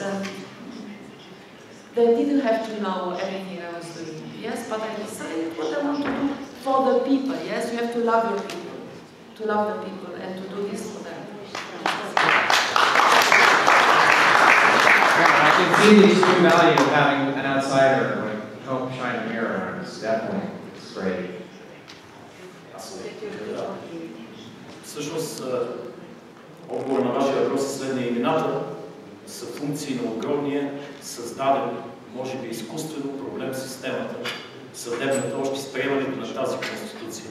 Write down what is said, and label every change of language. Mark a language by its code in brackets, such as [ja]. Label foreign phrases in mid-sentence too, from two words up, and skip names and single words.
[en] And they didn't have to know everything I was doing, yes, but I decided what I want to do for the people, yes? You have to love your people, to love the people, and to do this for them. I can see the extreme value of having an outsider like help shine a mirror. It's definitely great. [bg] Всъщност, отговор на вашия въпрос е следния. Имената са функции на огромния, създаден, може би изкуствено проблем в системата, съдебната, още с приемането на тази конституция.